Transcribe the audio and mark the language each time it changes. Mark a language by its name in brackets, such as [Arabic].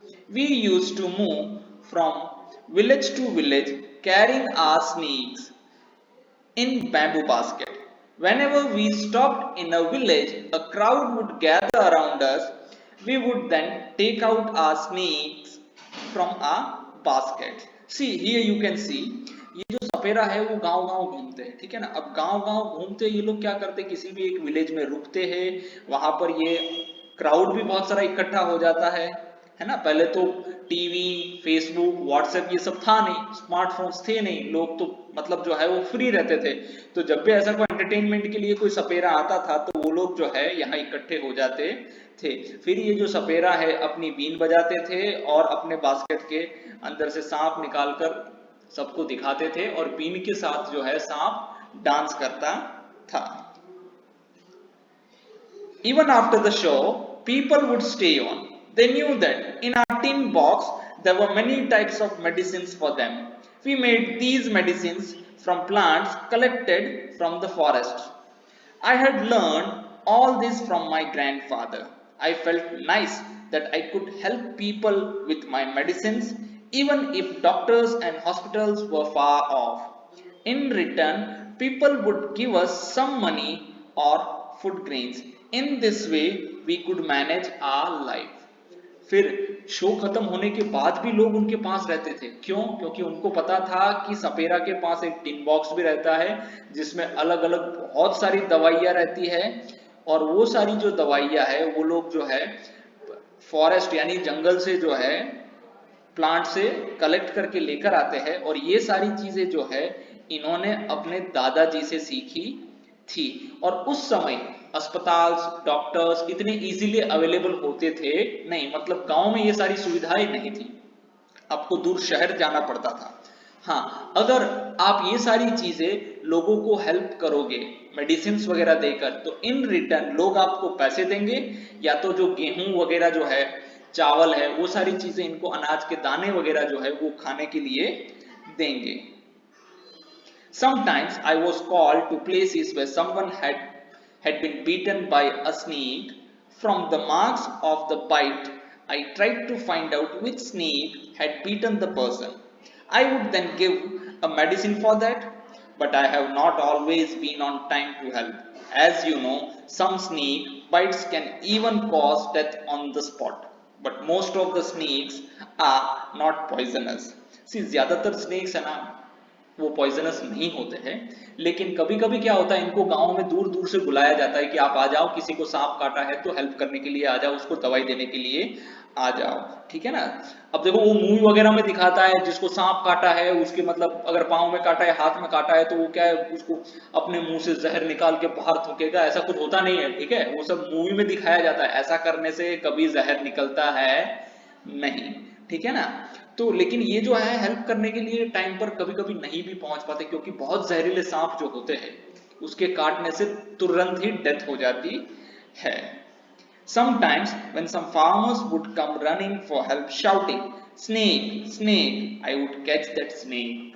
[English] We used to move from village to village carrying our snakes in bamboo basket. Whenever we stopped in a village, a crowd would gather around us. We would then take out our snakes from our basket. See, here you can see, [Hindi] ये जो सपेरा है वो गांव-गांव घूमते हैं, ठीक है ना। अब गांव-गांव घूमते ये लोग क्या करते हैं, किसी भी एक विलेज में रुकते हैं, वहां पर ये क्राउड भी बहुत सारा इकट्ठा हो जाता है ना। पहले तो टीवी, फेसबुक, व्हाट्सएप ये सब था नहीं, स्मार्टफोन्स थे नहीं, लोग तो मतलब जो है वो फ्री रहते थे। तो जब भी ऐसा कोई एंटरटेनमेंट के लिए कोई सपेरा आता था तो वो लोग जो है यहाँ इकट्ठे हो जाते थे। फिर ये जो सपेरा है अपनी बीन बजाते थे और अपने बास्केट के अंदर से सांप निकालकर सबको दिखाते थे और बीन के साथ जो है सांप डांस करता था। [English] Even after the show, people would stay on. They knew that in our tin box there were many types of medicines for them. We made these medicines from plants collected from the forest. I had learned all this from my grandfather. I felt nice that I could help people with my medicines even if doctors and hospitals were far off. In return, people would give us some money or food grains. In this way, we could manage our life. [Hindi] फिर show खत्म होने के बाद भी लोग उनके पास रहते थे। क्यों? क्योंकि उनको पता था कि सपेरा के पास एक टिन बॉक्स भी रहता है जिसमें अलग अलग बहुत सारी दवाइयाँ रहती है और वो सारी जो दवाइयाँ है वो लोग जो है फॉरेस्ट यानी जंगल से जो है प्लांट से कलेक्ट करके लेकर आते हैं और ये सारी चीजें जो है इन्होंने अपने दादाजी से सीखी थी। और उस समय अस्पताल, डॉक्टर्स इतने इजीली अवेलेबल होते थे नहीं, मतलब गांव में ये सारी सुविधाएं नहीं थी, आपको दूर शहर जाना पड़ता था। हाँ, अगर आप ये सारी चीजें लोगों को हेल्प करोगे मेडिसिन वगैरह देकर तो इन रिटर्न लोग आपको पैसे देंगे या तो जो गेहूं वगैरह जो है, चावल है, वो सारी चीजें इनको अनाज के दाने वगैरह जो है वो खाने के लिए देंगे। [English] Sometimes I was called to places where someone had been beaten by a snake. From the marks of the bite, I tried to find out which snake had beaten the person. I would then give a medicine for that, but I have not always been on time to help. As you know, some snake bites can even cause death on the spot, but most of the snakes are not poisonous. [Hindi] See, ज़्यादातर snakes है ना वो poisonous नहीं होते हैं, लेकिन कभी कभी क्या होता है इनको गांव में दूर दूर से बुलाया जाता है कि आप आ जाओ, किसी को सांप काटा है तो हेल्प करने के लिए आ जाओ, उसको दवाई देने के लिए आ जाओ, ठीक है ना। अब देखो वो मूवी वगैरह में दिखाता है जिसको सांप काटा है उसके मतलब अगर पाँव में काटा है, हाथ में काटा है तो वो क्या है उसको अपने मुंह से जहर निकाल के बाहर थूकेगा, ऐसा कुछ होता नहीं है, ठीक है। वो सब मूवी में दिखाया जाता है, ऐसा करने से कभी जहर निकलता है नहीं, ठीक है ना। तो लेकिन ये जो है हेल्प करने के लिए टाइम पर कभी कभी नहीं भी पहुंच पाते क्योंकि बहुत जहरीले सांप जो होते हैं उसके काटने से तुरंत ही डेथ हो जाती है। [English] Sometimes when some farmers would come running for help shouting snake snake, I would catch that snake.